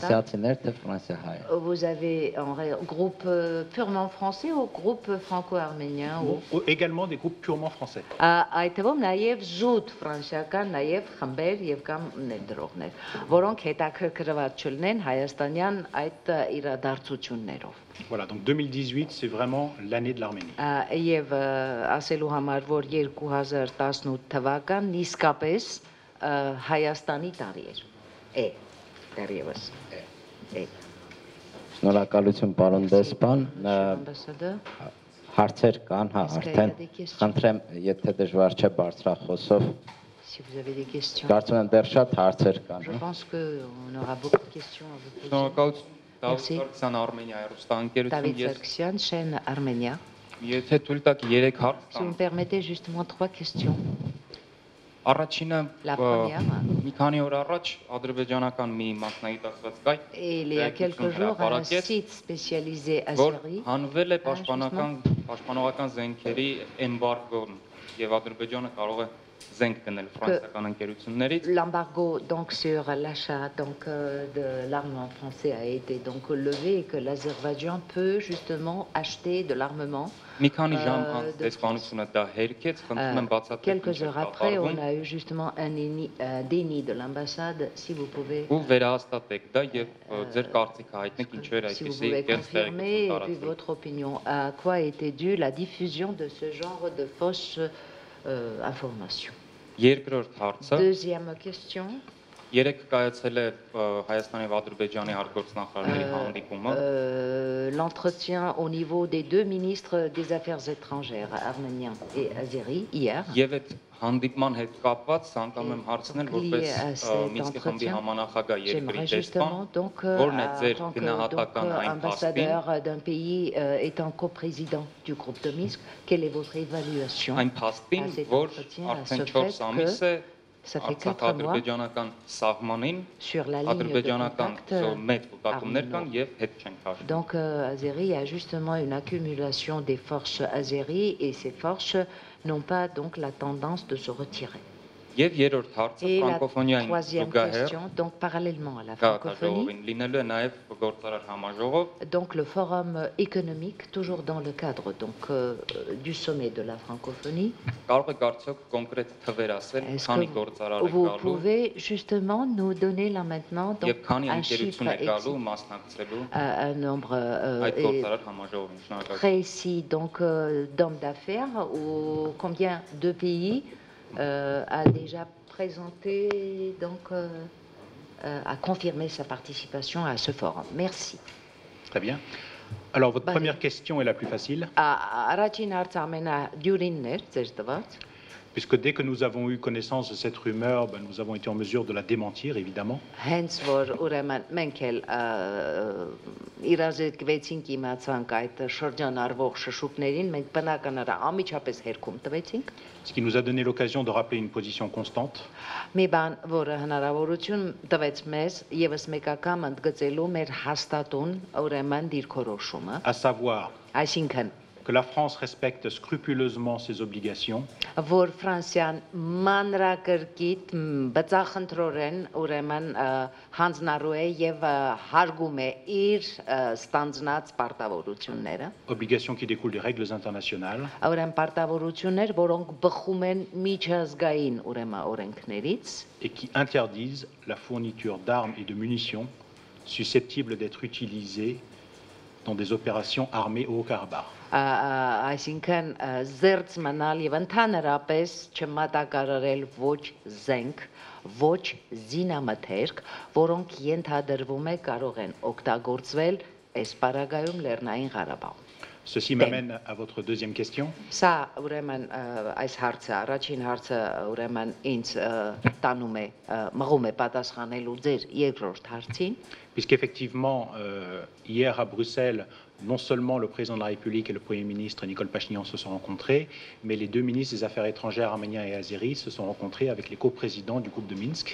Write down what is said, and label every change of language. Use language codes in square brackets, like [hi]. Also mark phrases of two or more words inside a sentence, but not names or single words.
[hy] Ֆրանսիացիներ թե ֆրանսիահայ։ [fr] Vous avez un groupe purement français ou groupe franco-arménien ou Également des groupes purement français. [hy] Այդ թվում նաև զուտ ֆրանսիական նաև խմբեր եւ կամ ներդրողներ, որոնք հետաքրքրված չլինեն հայաստանյան այդ իրադարձություններով։ [fr] Voilà, donc 2018, c'est vraiment l'année de l'Arménie. [hy] Եվ ասելու համար, որ 2018 թվականն իսկապես Հայաստանի տարի էր։ Դեռևս։ Շնորհակալություն պարոն դեսպան։ Հարցեր կան, հա, արդեն խնդրեմ, եթե դժվար չէ բարձրախոսով։ [fr] Si vous avez des questions. [hy] Կարծում եմ դեռ շատ հարցեր կան։ [fr] Je pense que on aura beaucoup de questions à vous poser. [hy] Շնորհակալություն [fr] Merci. [hy] Դավիթ Արմենիա հեռուստաընկերություն [fr] David [hy] ես [fr] Sargsyan, chaîne Arménia. [hy] եթե թույլ տաք 3 հարց [fr] Si vous me [hy] տամ։ [fr] permettez justement 3 questions. [hy] Առաջինը [fr] La première. [hy] մի քանի օր առաջ ադրբեջանական մի մասնագիտացված կայք [fr] Il y a quelques jours, un site spécialisé à [hy] որ [fr] Syrie [hy] հանվել է պաշտպանողական զենքերի էմբարգոն եւ Ադրբեջանը կարող է զենք գնել ֆրանսիական ընկերություններից։ [fr] L'embargo donc sur l'achat de l'armement français a été donc levé et que l'Azerbaïdjan peut justement acheter de l'armement. [hy] Մի քանի ժամ անց դեսպանությունը դա հերքեց, խնդրում եմ բացատրեք [fr] Quelques heures après, on a eu justement un déni de l'ambassade. Si vous pouvez, [hy] ու վերահաստատեք դա եւ ձեր կարծիքը հայտնեք ինչու էր [fr] si vous [hy] այդպեսի [fr] pouvez [hy] կերպ [fr] confirmer et puis [hy] տարածվում։ [fr] votre opinion, à quoi était due la diffusion de ce genre de fausses informations. [hy] Երկրորդ հարցը [fr] Deuxième question. [hy] երեք կայացել է Հայաստանի եւ Ադրբեջանի արտգործնախարարների հանդիպումը։ [fr] L'entretien au niveau des deux ministres des Affaires étrangères, arménien et azéri, hier. [hy] Եվ այդ հանդիպման հետ կապված ցանկանում եմ հարցնել որպես Մինսկի խմբի համանախագահ երկրի դեսպան, որն է ձեր գնահատական այն փաստին, [fr] ambassadeur d'un pays étant coprésident du groupe de Minsk, quelle est votre évaluation [hy] այն փաստին, որ արդեն 4 ամիս է [fr] Ça fait 4 mois [hy] ադրբեջանական սահմանին [fr] sur la ligne de [hy] ադրբեջանական [fr] contact. [hy] մեծ ուղղություններ կան եւ հետ չեն քաշում։ [fr] Donc, Azéri a justement une accumulation des forces azéries et ces forces n'ont pas donc la tendance de se retirer. [hy] Եվ երրորդ հարցը [fr] Et la [hy] ֆրանկոֆոնիային [fr] troisième [hy] զուգահեռ [fr] question, donc parallèlement à la francophonie, [hy] քաղաքաժողովին լինելու է նաեւ գործարար համաժողով, [fr] donc le forum économique, toujours dans le cadre donc, du sommet de la francophonie. [hy] կարող եք արդյոք կոնկրետ թվեր ասել, [fr] Est-ce [hy] քանի [fr] que [hy] գործարար է [fr] vous [hy] գալու [fr] pouvez justement nous donner là maintenant donc, [hy] եւ քանի [fr] un chiffre [hy] ընկերություն է գալու մասնակցելու [fr] un nombre [hy] այդ գործարար համաժողովին։ Շնորհակալ։ [fr] précis donc d'hommes d'affaires ou combien de pays a déjà présenté donc a confirmé sa participation à ce forum. Merci. Très bien. Alors, votre Bah, première question est la plus facile, [hy] Առաջին հարցը ամենադյուրինն էր ձեր տված, [fr] puisque dès que nous avons eu connaissance de cette rumeur, nous avons été en mesure de la démentir, évidemment. [hy] հենց որ ուրեմն մենք էլ իրազեկվեցինք իմացանք այդ շրջանառվող շշուկներին, մենք բնականաբար անմիջապես հերքում տվեցինք։ [fr] Ce qui nous a donné l'occasion de rappeler une position constante, [hy] Մի բան, որը հնարավորություն տվեց մեզ եւս մեկ անգամ ընդգծելու մեր հաստատուն ուրեմն դիրքորոշումը, [fr] à savoir [hy] այսինքն [fr] que la France respecte scrupuleusement ses obligations [hy] որ Ֆրանսիան մանրակրկիտ բծախնդրորեն ուրեմն հանձնառու է եւ հարգում է իր ստանձնած պարտավորությունները, [fr] obligations qui découlent des règles internationales, [hy] ուրեմն պարտավորություններ, որոնք բխում են միջազգային ուրեմն օրենքներից [fr] et qui interdisent la fourniture d'armes et de munitions susceptibles d'être utilisées dans des opérations armées au Haut-Karabakh. [hy] այսինքն զերծ մնալ եւ ընդհանրապես չմատակարարել ոչ զենք, ոչ զինամթերք, որոնք ենթադրվում է կարող են օգտագործվել այս պարագայում Լեռնային Ղարաբաղում։ [fr] Ceci m'amène à votre deuxième question. [hy] Սա ուրեմն այս հարցը, առաջին հարցը ուրեմն ինձ տանում է, մղում է պատասխանելու ձեր երկրորդ հարցին, [fr] Puisqu'effectivement, hier à Bruxelles, non seulement le président de la République et le Premier ministre Nicole Pachinian se sont rencontrés, mais les deux ministres des Affaires étrangères arméniens et azéris se sont rencontrés avec les coprésidents du groupe de Minsk.